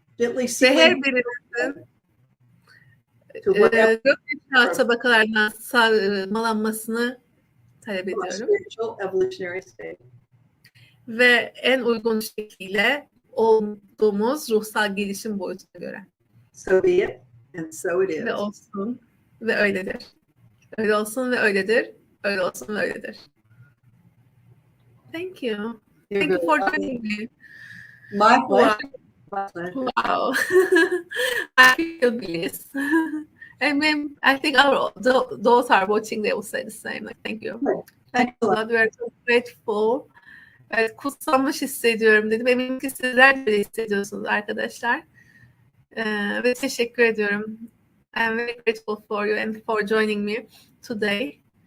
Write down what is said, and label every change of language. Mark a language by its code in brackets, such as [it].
[en] Gently [tr] Ve her birimizin gökyüzü tabakalarından sağlanmasını talep ediyorum. [en] Spiritual evolutionary state. [tr] ve en uygun şekilde olduğumuz ruhsal gelişim boyutuna göre. [en] So be it, and so it [tr] Ve [en] is. [tr] olsun ve öyledir. Öyle olsun ve öyledir. Öyle olsun ve öyledir. [en] Thank you. Thank you for joining me. My pleasure. Wow. My pleasure. Wow. I feel bliss. I think those are watching, they will say the same. Like, thank you. Thank you a lot. We are so grateful. [tr] Evet, kutsanmış hissediyorum dedim. Eminim ki sizler de hissediyorsunuz arkadaşlar. Ve teşekkür ediyorum. [en] I'm very grateful for you and for joining me today.